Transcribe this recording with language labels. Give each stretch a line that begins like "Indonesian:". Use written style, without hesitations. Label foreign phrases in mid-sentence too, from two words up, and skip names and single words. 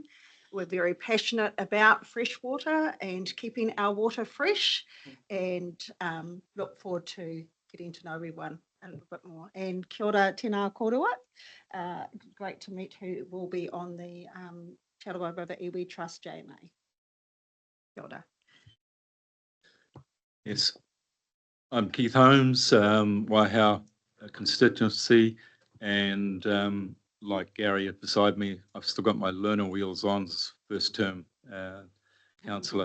English: We're very passionate about fresh water and keeping our water fresh, and look forward to getting to know everyone a little bit more.
Māori: And kia ora tēnā kōrua.
English: Great to meet who will be on the Te Arawa River Iwi Trust JMA.
Māori: Kia ora.
English: Yes, I'm Keith Holmes, Waihau constituency, and like Gary beside me, I've still got my learner wheels on, first term councillor.